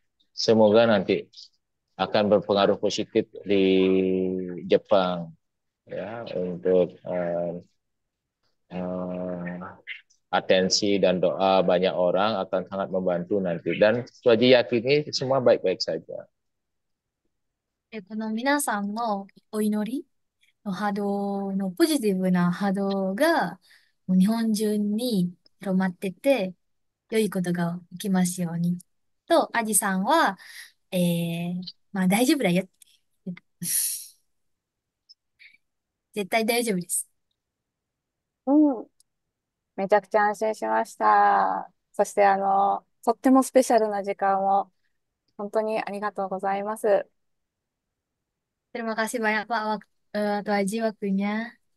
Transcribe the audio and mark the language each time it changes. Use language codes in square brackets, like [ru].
[id] Semoga nanti akan berpengaruh positif di Jepang ya untuk eh, atensi dan doa banyak orang akan sangat membantu nanti dan Suaji yakini semua baik-baik saja. [ja] この皆さんのお祈りの波動のポジティブな波動がもう日本中に広まってて、良いことが起きますように。と、アジさんは、まあ大丈夫だよって言って。絶対大丈夫です。うん。めちゃくちゃ安心しました。そして、とってもスペシャルな時間を、本当にありがとうございます。 [id] Terima kasih banyak Pak Tuh Aji waktunya.